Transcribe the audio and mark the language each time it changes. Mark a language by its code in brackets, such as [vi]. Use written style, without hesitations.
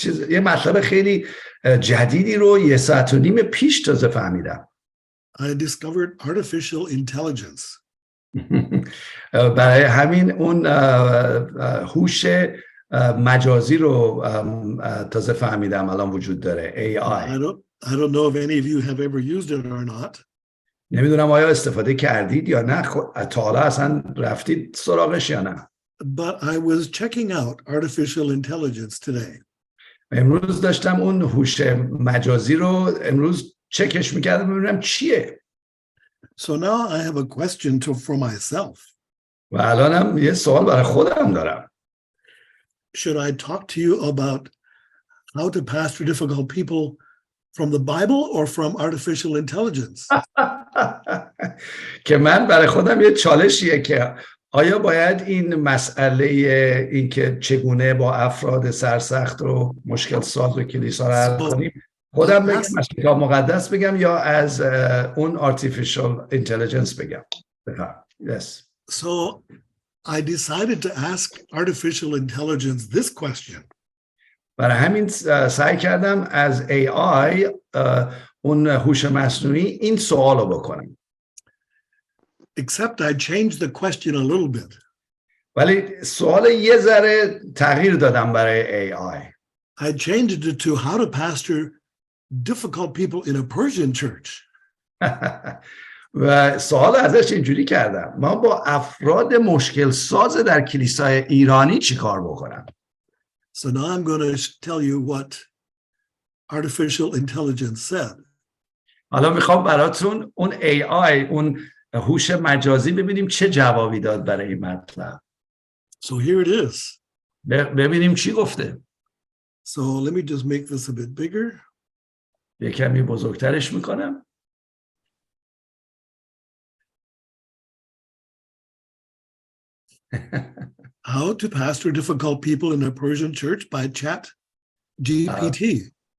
[fa] یه مطلب خیلی جدیدی رو 1.5 ساعت پیش تازه فهمیدم. [en] I discovered artificial intelligence. [fa] برای همین اون هوش مجازی رو تازه فهمیدم الان وجود داره. [en] AI. I don't know if any of you have ever used it or not. [fa] نمیدونم آیا استفاده کردید یا نه، تا حالا اصلا رفتید سراغش یا نه. [en] But I was checking out artificial intelligence today. [fa] امروز داشتم اون هوش مجازی رو امروز چکش میکردم ببینم چیه. [en] So now I have a question for myself. [fa] و الانم یه سوال برای خودم دارم. [en] Should I talk to you about how to pastor difficult people from the Bible or from artificial intelligence? [fa] که من برای خودم یه چالشیه که آیا باید این مسئله این که چگونه با افراد سرسخت و مشکل ساز و کلیسا رو حل کنیم خودم بگم از کتاب مقدس بگم یا از اون artificial intelligence بگم؟ Yes. [en] So I decided to ask artificial intelligence this question. [fa] برای همین سعی کردم از AI اون هوش مصنوعی این سوال رو بکنم. [en] Except I changed the question a little bit. [fa] ولی سوال یه ذره تغییر دادم برای AI. [en] I changed it to how to pastor difficult people in a Persian church. [fa] و سوال ازش اینجوری کردم ما با افراد مشکل ساز در کلیسای ایرانی چی کار بکنم. [en] So now I'm going to tell you what artificial intelligence said. [fa] حالا میخوام براتون اون AI اون هوش مجازی ببینیم چه جوابی داد برای این مطلب. [en] So here it is. [fa] ببینیم چی گفته. [en] So let me just make this a bit bigger. [fa] یه کمی بزرگترش میکنم. [en] How to pastor difficult people in a Persian church by ChatGPT.